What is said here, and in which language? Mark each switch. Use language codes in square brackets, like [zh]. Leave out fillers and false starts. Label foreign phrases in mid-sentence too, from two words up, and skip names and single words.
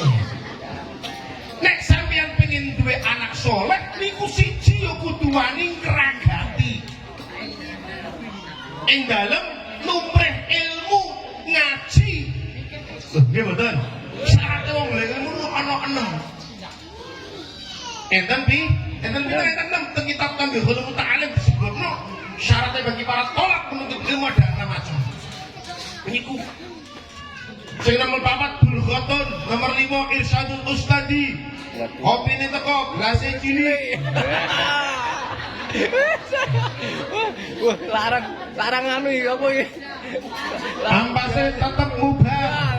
[jv] Nek sampean pengen duwe anak soleh, niku siji ya kudu wani ngragati. Ing dalem lumrah ilmu ngaji. Nggih mboten. Syarat wong ilmu ana 6. Enten pi? Enten 6 teng kitab Tambihul Muta'alim disebutno [id] syaratnya bagi para tolak menuntut ilmu ada 6 macam. [jv] Niku. Sing nomor 4 Bulghatun, nomor 5 Irsyadul Ustadi. Kopine teko, gelasé cilik. Wah, larang anu iki apa iki? Ampase tetep mubah.